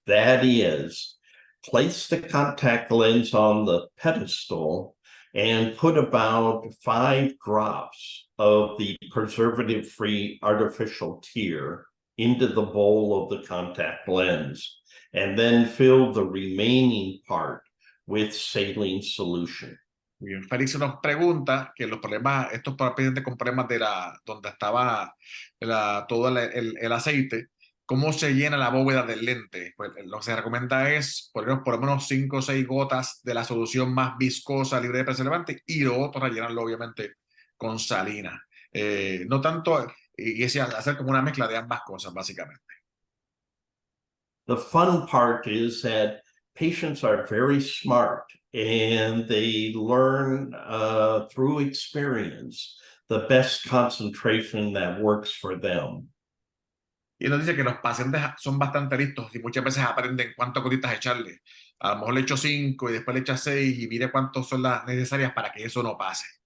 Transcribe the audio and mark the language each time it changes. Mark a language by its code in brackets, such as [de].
[en] That is, place the contact lens on the pedestal and put about 5 drops of the preservative-free artificial tear into the bowl of the contact lens, and then fill the remaining part with saline solution. [es] Bien, Félix nos pregunta que estos pacientes con problemas donde estaba todo el aceite, ¿cómo se llena la bóveda del lente? Pues lo que se recomienda es poner por lo menos 5 o 6 gotas de la solución más viscosa, libre de preservante, y lo otro rellenarlo obviamente con salina. No tanto, y es hacer como una mezcla de ambas cosas, básicamente. [en] The fun part is that patients are very smart and they learn through experience the best concentration that works for them. [es] Y nos dice que los pacientes son bastante listos y muchas veces aprenden cuántas gotitas echarle. A lo mejor le echo 5 y después le echa 6 y mire cuántas son las necesarias para que eso no pase.